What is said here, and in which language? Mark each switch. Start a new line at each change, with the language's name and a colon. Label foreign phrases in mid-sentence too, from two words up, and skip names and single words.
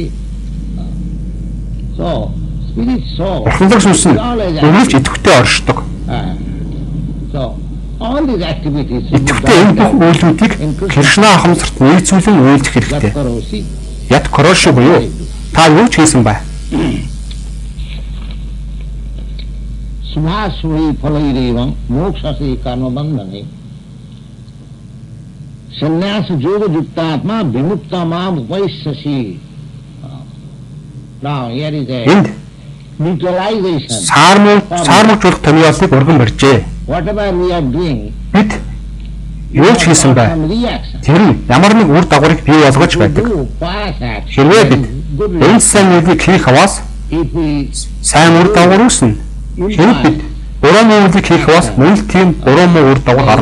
Mongolian: Орхинлог сүнс нь үргэлж идэвхтэй оршдог. Идэвхтэй энэ бүх үйлдэлүүдийг Кришна ахамсарт нийцүүлэн үйлдэх хэрэгтэй.
Sanskrit: यत् करोषि
Mongolian: буюу та юу ч хийсэн бай.
Sanskrit: शुभाशुभ फलैरेवं मोक्ष्यसे कर्मबन्धनैः संन्यास योग युक्तात्मा विमुक्तो माम् उपैष्यसि.
English: Now here is a neutralization.
Mongolian: Саармуулах томьёолыг өргөн барьжээ.
English: Whatever we are doing,
Mongolian: Бид юу ч хийсэн бай. Тэр нь ямар нэг үр дагаврыг бий болгож байдаг. Хэрвээ бид энэ сайн зүйлийг хийх аваас сайн үр дагавар үүснэ. Хэрвээ бид буруу зүйлийг хийх аваас мөн л тийм буруу муу үр дагавар гарна.